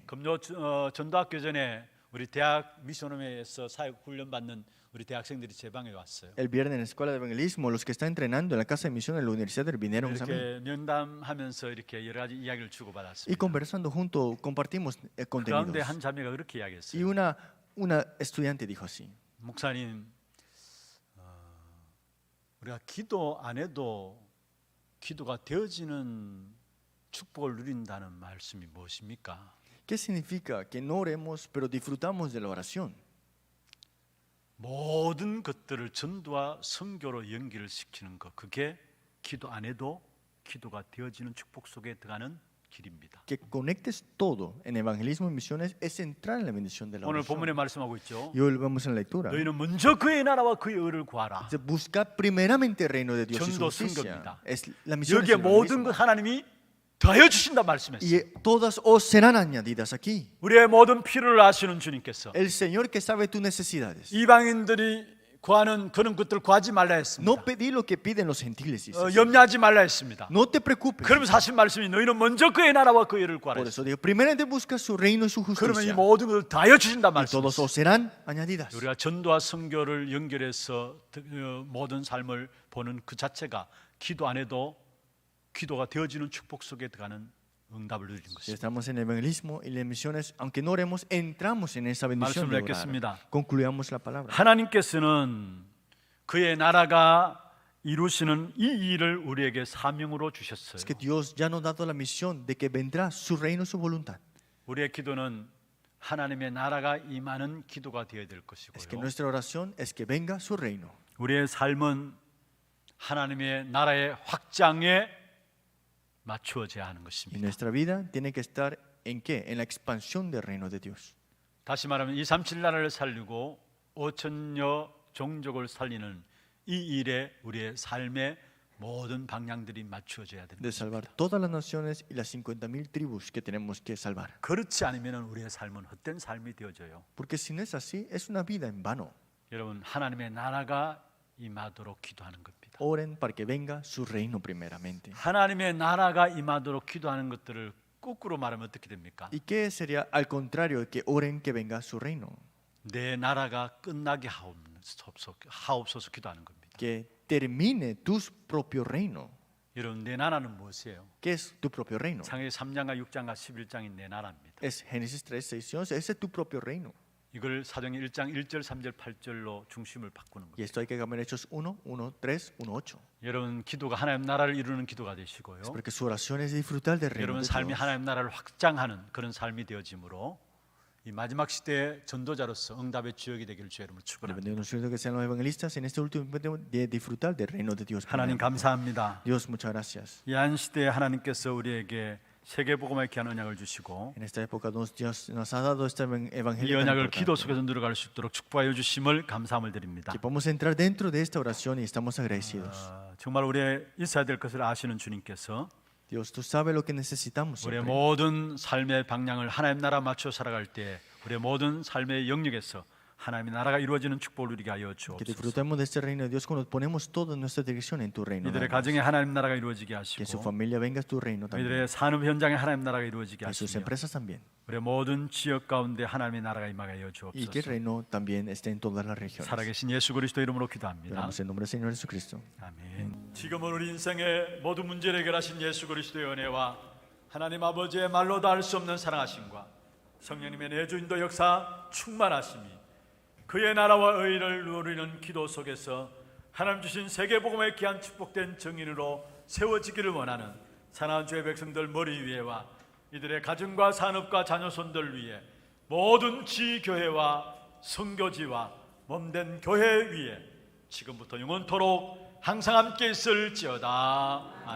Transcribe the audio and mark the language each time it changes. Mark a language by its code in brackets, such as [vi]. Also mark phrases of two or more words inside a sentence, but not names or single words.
[ko] 금요 전도학교 전에 우리 대학 미션홈에서 사역 훈련 받는 우리 대학생들이 제 방에 왔어요. [es] El viernes en la escuela de evangelismo, los que están entrenando en la casa de misión en la universidad vinieron a mí. [ko] 이렇게 면담하면서 이렇게 여러 가지 이야기를 주고 [es] Y [ko] 받았습니다. [es] conversando juntos, compartimos [ko] 그런데 [es] contenidos. [ko] 한 자매가 그렇게 [es] Y [ko] 이야기했어요. [es] una estudiante dijo así: [ko] 목사님, 우리가 기도 안 해도 기도가 되어지는 축복을 누린다는 말씀이 무엇입니까? [es] ¿Qué significa que no oremos, pero disfrutamos de la oración? [ko] 모든 것들을 전도와 선교로 연결을 시키는 것, 그게 기도 안 해도 기도가 되어지는 축복 속에 들어가는 길입니다. [es] Que conectes todo en evangelismo y misiones es entrar en la bendición de la [ko] 오늘 [es] oración. [ko] 본문에 말씀하고 있죠. [es] Y hoy vamos en la lectura. [ko] 너희는 먼저 그의 나라와 그의 의를 구하라. [es] Dice, buscad primeramente el reino de Dios y su [ko] 전도 [es] justicia. [ko] 선교입니다. [es] Es la misión es [ko] 여기에 [es] el [ko] 모든 [es] evangelismo. [ko] 것 하나님이 더하여 주신다 말씀했어요. [es] Y todas os serán añadidas aquí. [ko] 우리의 모든 필요를 아시는 주님께서 [es] El Señor que sabe tus necesidades. [ko] 이방인들이 구하는 그런 것들 구하지 말라 했습니다. [es] No pedí lo que piden los gentiles, dice. [ko] 염려하지 말라 했습니다. [es] No te preocupes. [ko] 그러면서 하신 말씀이 너희는 먼저 그의 나라와 그의 의를 구하라 [es] Por [ko] 했어요. [es] eso digo, primeramente busca su reino y su [ko] 그러면 이 [es] justicia. [ko] 모든 것을 더하여 주신다 [es] Y todos [ko] 말씀했어요. [es] os serán añadidas. [ko] 우리가 전도와 선교를 연결해서 모든 삶을 보는 그 자체가 기도 안 해도 기도가 되어지는 축복 속에 들어가는 응답을 누리는 [es] Si [ko] 것입니다. [es] estamos en el evangelismo y las misiones, aunque no oremos, entramos en esa bendición [ko] 말씀을 [es] de orar. [ko] 읽겠습니다. [es] Concluyamos la palabra. [ko] 하나님께서는 그의 나라가 이루시는 이 일을 우리에게 사명으로 주셨어요. [es] Es que Dios ya nos ha dado la misión de que vendrá su reino y su voluntad. [ko] 우리의 기도는 하나님의 나라가 임하는 기도가 되어야 될 [es] Es que [ko] 것이고요. [es] nuestra oración es que venga su reino. [ko] 우리의 삶은 하나님의 나라의 확장에 맞추어져야 하는 [es] Y [ko] 것입니다. [es] nuestra vida tiene que estar en qué? En la expansión del reino de Dios. [ko] 다시 말하면 237 나라를 살리고 5천여 종족을 살리는 이 일에 우리의 삶의 모든 방향들이 맞추어져야 [es] De [ko] 됩니다. [es] salvar todas las naciones y las 50,000 tribus que tenemos que salvar. [ko] 그렇지 않으면 우리의 삶은 헛된 삶이 되어져요. [es] Porque si no es así, es una vida en vano. [ko] 여러분, 하나님의 나라가 임하도록 기도하는 겁니다. [es] Oren para que venga su reino primeramente. [ko] 하나님의 나라가 임하도록 기도하는 것들을 거꾸로 말하면 어떻게 됩니까? [es] ¿Y qué sería al contrario de que oren que venga su reino? [ko] 내 나라가 끝나게 하옵소서 기도하는 겁니다. [es] Que termine tu propio reino. [ko] 여러분, 내 나라는 무엇이에요? [es] ¿Qué es tu propio reino? [ko] 창세기 3장과 6장과 11장이 내 나라입니다. [es] Es Génesis 3, 6 y 11. Ese es tu propio reino. [ko] 이걸 사도행전 1장 1절, 3절, 8절로 중심을 바꾸는 [es] Y [ko] 거예요. [es] esto hay que cambiar Hechos 1, 1, 3, 1, 8. [ko] 여러분 기도가 하나님 나라를 이루는 기도가 되시고요. [es] Porque su oración es disfrutar del reino [ko] 여러분 [es] de [ko] 삶이 [es] Dios. [ko] 하나님 나라를 확장하는 그런 삶이 되어지므로 이 마지막 시대의 전도자로서 응답의 주역이 되기를 주의 이름으로 축원합니다. [es] Dependiendo de que sean los evangelistas en este último tiempo de disfrutar del reino de Dios. [ko] 하나님 감사합니다. [es] Dios, muchas gracias. [ko] 이 한 시대에 하나님께서 우리에게 세계복음의 귀한 언약을 주시고 [es] En esta época Dios nos ha dado este [ko] 이 [es] evangelio tan [ko] 언약을 기도 [es] importante. [ko] 속에서 누려갈 수 있도록 축복하여 주심을 감사함을 드립니다. [es] Que podamos entrar dentro de esta oración y estamos agradecidos. [ko] 정말 우리의 있어야 될 것을 아시는 주님께서 [es] Dios, tú sabes lo que necesitamos [ko] 우리의 [es] siempre. [ko] 모든 삶의 방향을 하나님 나라 맞춰 살아갈 때 우리의 모든 삶의 영역에서 하나님의 나라가 이루어지는 축복을 누리게 하여 [es] Que [ko] 주옵소서. [es] disfrutemos de este reino de Dios cuando ponemos toda nuestra dirección en tu reino. [ko] 이들의 [es] nada más. [ko] 가정에 하나님 나라가 이루어지게 [es] Que en su [ko] 하시고 [es] familia venga tu reino también. [ko] 이들의 산업 현장에 하나님 나라가 이루어지게 [es] Que en sus [ko] 하시며 [es] empresas también. [ko] 우리의 모든 지역 가운데 하나님의 나라가 임하게 하여 [es] Y que el [ko] 주옵소서. [es] reino también esté en todas las regiones. [ko] 살아계신 예수 그리스도 이름으로 기도합니다. [es] Oramos en nombre del Señor Jesucristo. [ko] 아멘. 지금은 우리 인생의 모든 문제를 해결하신 예수 그리스도의 은혜와 하나님 아버지의 말로 다 할 수 없는 사랑하심과 성령님의 내주인도 역사 충만하심이 그의 나라와 의를 누리는 기도 속에서 하나님 주신 세계복음의 귀한 축복된 정인으로 세워지기를 원하는 사랑하는 주의 백성들 머리 위에와 이들의 가정과 산업과 자녀손들 위에 모든 지교회와 선교지와 몸된 교회 위에 지금부터 영원토록 항상 함께 있을지어다.